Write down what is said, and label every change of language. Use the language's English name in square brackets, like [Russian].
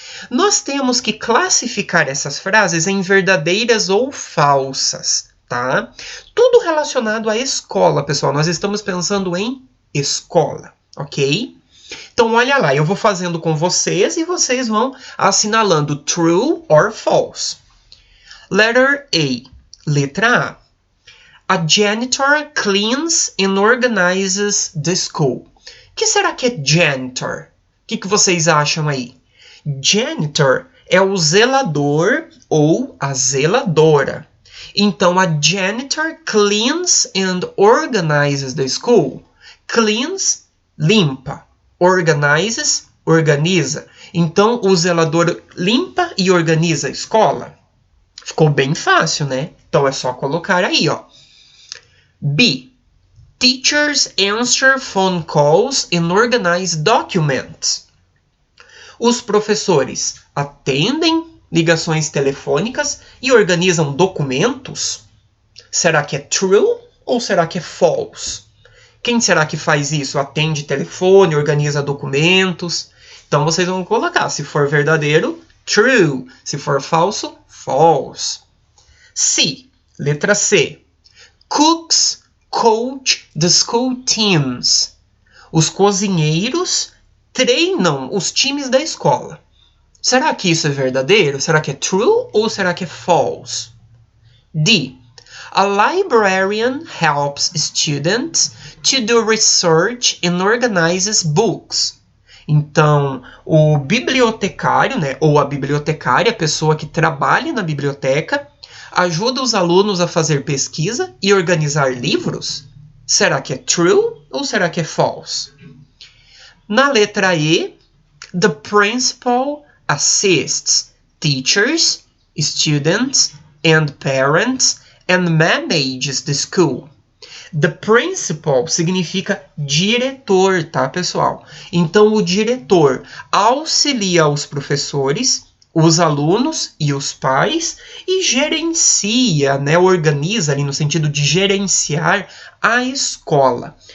[Portuguese] Nós temos que classificar essas frases em verdadeiras ou falsas, tá? Tudo relacionado à escola, pessoal. Nós estamos pensando em escola, ok? Então, olha lá, eu vou fazendo com vocês e vocês vão assinalando [English] true or false. Letter A. [Portuguese] Letra A. [English] A janitor cleans and organizes the school. [Portuguese] O que será que é janitor? O que vocês acham aí? Janitor é o zelador ou a zeladora. Então, [English] a janitor cleans and organizes the school. [Portuguese] Cleans, limpa. Organizes, organiza. Então, o zelador limpa e organiza a escola. Ficou bem fácil, né? Então, é só colocar aí, ó. B. [English] Teachers answer phone calls and organize documents. [Portuguese] Os professores atendem ligações telefônicas e organizam documentos? Será que é true ou será que é false? Quem será que faz isso? Atende telefone, organiza documentos? Então vocês vão colocar, se for verdadeiro, true. Se for falso, false. C. Letra C. [English] Cooks coach the school teams. [Portuguese] Os cozinheiros treinam os times da escola. Será que isso é verdadeiro? Será que é true ou será que é false? D. [English] A librarian helps students to do research and organizes books. [Portuguese] Então, o bibliotecário, né, ou a bibliotecária, a pessoa que trabalha na biblioteca, ajuda os alunos a fazer pesquisa e organizar livros? Será que é true ou será que é false? Na letra E, [English] the principal assists teachers, students, and parents and manages the school. [Portuguese] The principal significa diretor, tá, pessoal? Então, o diretor auxilia os professores, os alunos e os pais e gerencia, né, organiza ali no sentido de gerenciar a escola.